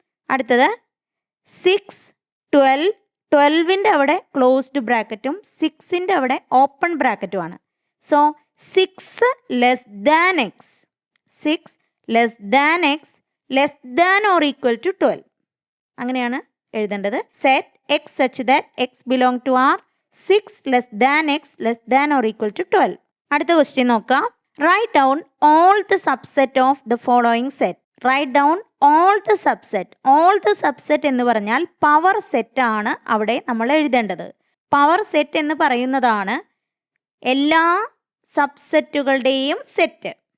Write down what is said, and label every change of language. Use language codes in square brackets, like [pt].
[ml] അടുത്തത് 6, 12. 12ൻ്റെ അവിടെ ക്ലോസ്ഡ് ബ്രാക്കറ്റും 6ൻ്റെ അവിടെ open ബ്രാക്കറ്റുമാണ്. [en] So 6 less than x, 6 less than x less than or equal to 12. [ml] അങ്ങനെയാണ് എഴുതേണ്ടത്. [en] Set x such that x belong to R, 6 less than x less than or equal to 12. [ml] അടുത്ത question നോക്കാം. [en] Write down all the subset of the following set. Write down all the subset. [ml] All the subset എന്ന് പറഞ്ഞാൽ power set ആണ് അവിടെ നമ്മൾ എഴുതേണ്ടത്. Power set എന്ന് പറയുന്നതാണ് എല്ലാ സബ്സെറ്റുകളുടെയും സെറ്റ്.